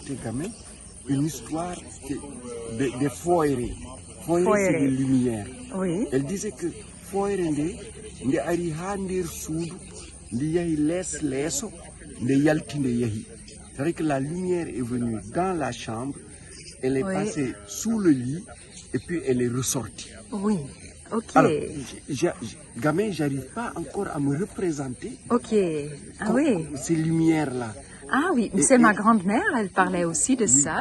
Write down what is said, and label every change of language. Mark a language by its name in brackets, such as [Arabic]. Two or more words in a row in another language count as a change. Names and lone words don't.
[French] j'étais gamin, une histoire des foyers. Foyers, c'est des lumières. Oui. Elle disait que foyers [Fula] nde ari ha nder suudu nde yahi leeso nde yalti nde yahi. [French] C'est-à-dire que la lumière est venue dans la chambre, elle est passée sous le lit et puis elle est ressortie. Oui. Ok. Alors, gamin, j'arrive pas encore à me représenter. Ok. Ah oui. Ces lumières-là. Ah oui, c'est ma grand-mère, elle parlait aussi de ça.